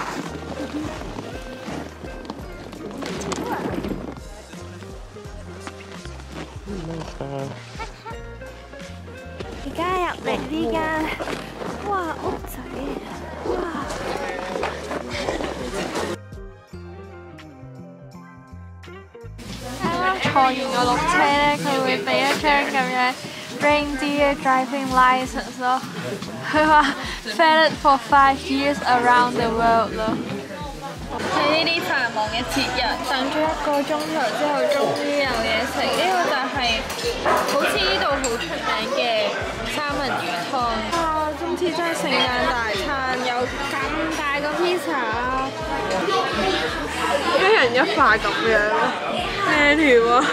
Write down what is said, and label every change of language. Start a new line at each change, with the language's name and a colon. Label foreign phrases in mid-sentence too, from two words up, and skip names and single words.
Cantonese: 而家入嚟呢間哇屋仔，哇！啱啱坐完個鹿車咧，佢會俾一張咁樣
English: reindeer driving license
Cantonese: 咯。佢話
English: valid for 5 years around the world 咯。
Cantonese: 喺呢啲繁忙嘅節日，等咗1個鐘頭之後，終於有嘢食。呢個就係好似呢度好出名嘅三文魚湯。啊！今次真係聖誕大餐，有咁大個 pizza， 一人一塊咁樣，咩條啊？